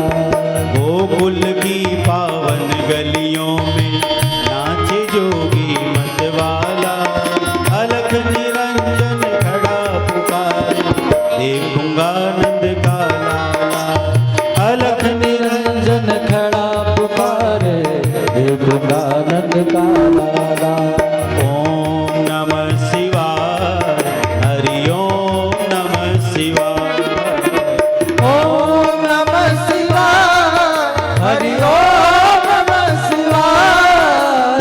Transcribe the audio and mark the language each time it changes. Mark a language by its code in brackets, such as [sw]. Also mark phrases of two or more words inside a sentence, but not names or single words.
[hi] गोकुल की पावन गलियों में नाचे जोगी मतवाला, अलख निरंजन खड़ा पुकारे देखूंगा नंद का लाला। अलख निरंजन खड़ा पुकारे देखूंगा नंद का लाला। [sa] ओम नमः शिवाय, हरि ओम नमः शिवाय। ओम नमः शिवाय, हरि ओम नमः शिवाय।